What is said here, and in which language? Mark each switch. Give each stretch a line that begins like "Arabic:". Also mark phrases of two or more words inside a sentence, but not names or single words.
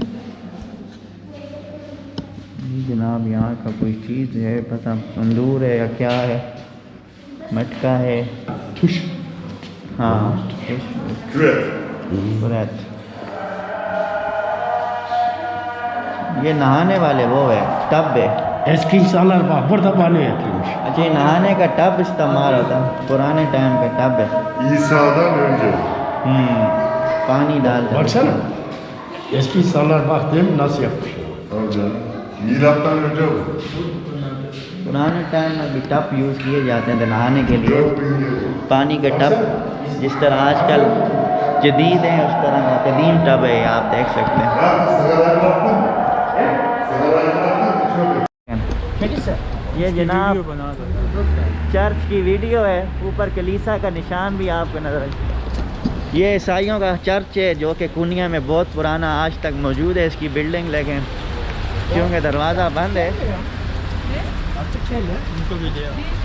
Urdu: جناب یہاں کا کوئی چیز ہے، پتا تندور ہے یا کیا ہے، مٹکا ہے. Tuş. ہاں کریت. یہ نہانے والے وہ ہے، ٹب ہے.
Turkish: Eski insanlar bak burada banyo yapıyormuş.
Urdu: اچھا یہ نہانے کا ٹب استعمال ہوتا، پرانے ٹائم کا ٹب ہے.
Turkish: İsa'dan önce.
Urdu: پانی ڈال کر.
Turkish: Baksana. Eski insanlar bak değil mi nasıl yapmışlar? Tabii canım. Milattan önce bu.
Urdu: پرانے ٹائم میں بھی ٹب یوز کیے جاتے تھے نہانے کے لیے,
Turkish: 4000 yıl.
Urdu: پانی کا ٹب. جس طرح آج کل جدید ہے اس طرح کا قدیم ٹب ہے، یہ آپ دیکھ سکتے ہیں.
Turkish: Ya sigarayı bıraktın. Sigarayı bıraktın. Çok.
Urdu: یہ جناب ویڈیو بنا دو. چرچ کی ویڈیو ہے، اوپر کلیسا کا نشان بھی آپ کو نظر آئے. یہ عیسائیوں کا چرچ ہے جو کہ قونیہ میں بہت پرانا آج تک موجود ہے اس کی بلڈنگ، لیکن کیونکہ دروازہ بند ہے. ان کو بھی دے